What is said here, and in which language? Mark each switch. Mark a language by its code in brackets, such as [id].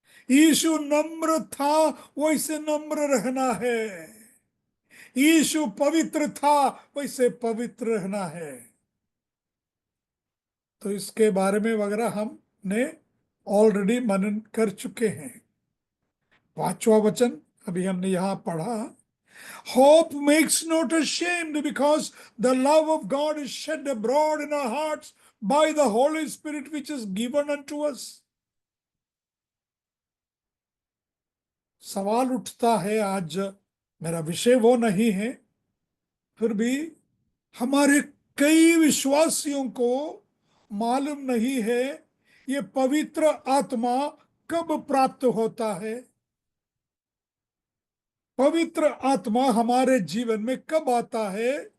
[hi] यीशु नम्र था, वैसे नम्र रहना है। यीशु पवित्र था, वैसे पवित्र रहना है। तो इसके बारे में वगैरह हमने ऑलरेडी मनन कर चुके हैं। पांचवा वचन अभी हमने यहां पढ़ा, [en] hope makes not ashamed because the love of God is shed abroad in our hearts by the Holy Spirit which is given unto us। [hi] सवाल उठता है, आज मेरा विषय वो नहीं है, फिर भी हमारे कई विश्वासियों को मालूम नहीं है ये पवित्र आत्मा कब प्राप्त होता है, पवित्र आत्मा हमारे जीवन में कब आता है।